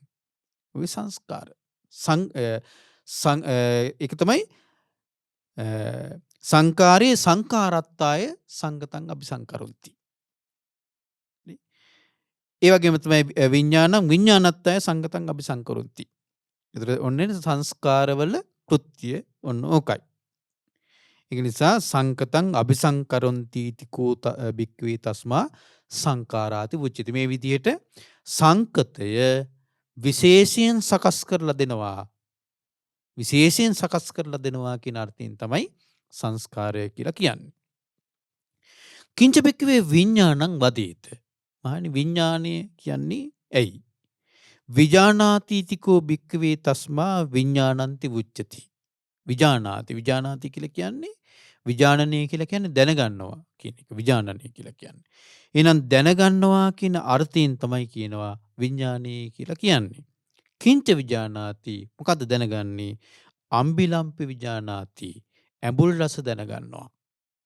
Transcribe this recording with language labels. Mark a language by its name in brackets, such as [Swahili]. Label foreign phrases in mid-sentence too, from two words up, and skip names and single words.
[Sinhala] ඔය සංස්කාර ඒක තමයි [Pali] සංකාරයේ සංකාරත්තාය සංගතං අபிසංකරොන්ති. [Sinhala] ඒ වගේම තමයි [Pali] විඥානං විඥානත්තාය සංගතං අபிසංකරොන්ති. [Sinhala] ඒතර ඔන්නේ සංස්කාරවල කෘත්‍ය ඔන්න ඕකයි. ඒක නිසා [Pali] සංකතං අபிසංකරොන්ති තිකෝ බික්කවේ තස්මා සංකාරාති උච්චති. [Sinhala] මේ විදිහට සංකතය විශේෂයෙන් සකස් කරලා දෙනවා. විශේෂයෙන් සකස් කරලා දෙනවා කියන අර්ථයෙන් තමයි සංස්කාරය කියලා කියන්නේ. [Pali] කිංච බික්කවේ විඥානං වදේත. [Sinhala] මහණනි විඥානය කියන්නේ ඇයි? [Pali] විජානාතිතිකෝ බික්කවේ තස්මා විඥානන්ති උච්චති. [Sinhala] විජානාති කියලා කියන්නේ විජානනය කියලා කියන්නේ දැනගන්නවා කියන එක. විජානනය කියලා කියන්නේ. එහෙනම් දැනගන්නවා කියන අර්ථයෙන් තමයි කියනවා විඥානය කියලා කියන්නේ. [Pali] කිංච විජානාති [Sinhala] මොකද්ද දැනගන්නේ? [Pali] අම්බිලම්පි විජානාති [Sinhala] ඇඹුල් රස දැනගන්නවා.